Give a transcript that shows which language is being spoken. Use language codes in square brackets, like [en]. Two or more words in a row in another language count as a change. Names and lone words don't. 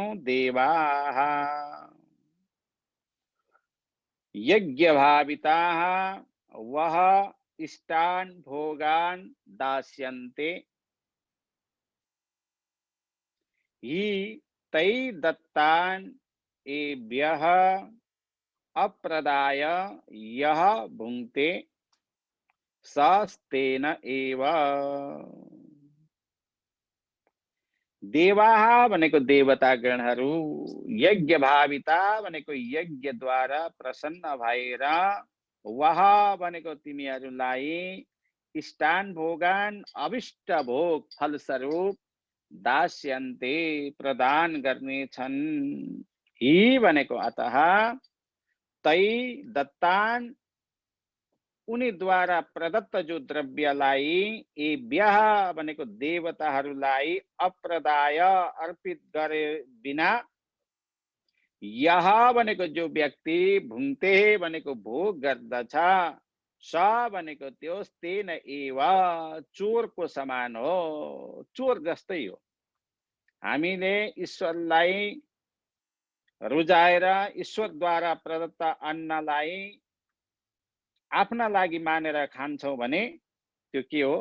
[sa] देवाः यज्ञभाविताः वः इष्टान् भोगान् दास्यन्ते हि तै दत्तान् एभ्यः अप्रदाय यह भुङ्क्ते सस्तेन एव। [ne] देवाः भनेको देवता गणहरू, [sa] यज्ञ भाविता [ne] भनेको यज्ञद्वारा प्रसन्न भएर, वह भनेको तिमीहरूलाई [sa] इष्टान भोगान [ne] अभिष्ट भोग फलस्वरूप दास्यन्ते प्रदान गर्नेछन्। ही भनेको अतः, [sa] तै दत्तान [ne] उनीद्वारा प्रदत्त जो द्रव्यलाई, एभ्यः भनेको देवताहरूलाई अप्रदाय अर्पित गरे बिना, यह भनेको जो व्यक्ति भुङ्ते भनेको भोग गर्दछ, स भनेको त्यो [sa] तेन एव [ne] चोरको समान हो, चोर जस्तै हो। हामीले ईश्वरलाई रुजाएर ईश्वरद्वारा प्रदत्त अन्नलाई आफ्ना लागि मानेर खान्छौं भने त्यो के हो?